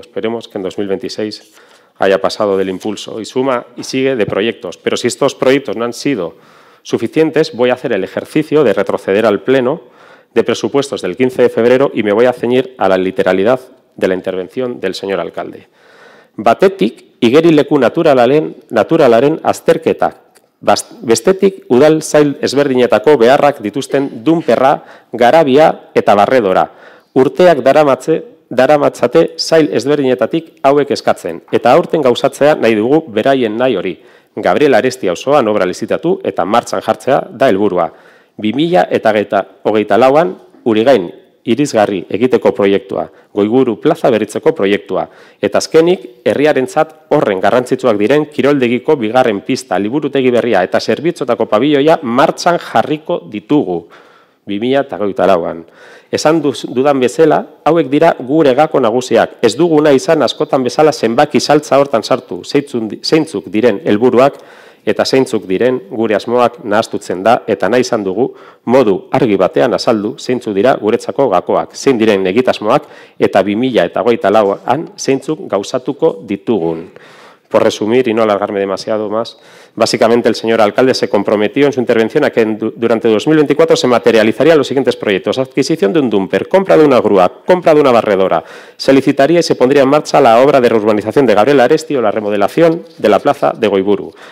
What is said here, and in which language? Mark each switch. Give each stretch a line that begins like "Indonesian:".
Spanish: Esperemos que en 2026 haya pasado del impulso y suma y sigue de proyectos. Pero si estos proyectos no han sido suficientes, voy a hacer el ejercicio de retroceder al Pleno de presupuestos del 15 de febrero y me voy a ceñir a la literalidad de la intervención del señor alcalde.
Basque: Batetik, igerileku naturalaren azterketak. Bestetik, udal zail ezberdinetako beharrak dituzten dunperra, garabia eta barredora. Urteak daramatzate zail ezberdinetatik hauek eskatzen. Eta aurten gauzatzea nahi dugu beraien nahi hori. Gabriel Aresti auzoan obra lizitatu eta martxan jartzea da helburua. 2024an Urigain irisgarri egiteko proiektua, Goiburu plaza berritzeko proiektua, eta azkenik herriarentzat horren garrantzitsuak diren kiroldegiko bigarren pista, liburutegi berria eta zerbitzotako pabilloia martxan jarriko ditugu 2024an. Esan dudan bezala, hauek dira gure gako nagusiak. Ez duguna izan askotan bezala zenbaki saltza hortan sartu, zeintzuk diren helburuak eta zeintzuk diren gure asmoak nahastutzen da eta nahi izan dugu modu argi batean azaldu zeintzuk dira guretzako gakoak, zein diren egitasmoak eta 2024an zeintzuk gauzatuko ditugun.
Spanish: Por resumir y no alargarme demasiado más, básicamente el señor alcalde se comprometió en su intervención a que durante 2024 se materializarían los siguientes proyectos: adquisición de un dumper, compra de una grúa, compra de una barredora. Se licitaría y se pondría en marcha la obra de reurbanización de Gabriel Aresti o la remodelación de la plaza de Goiburu.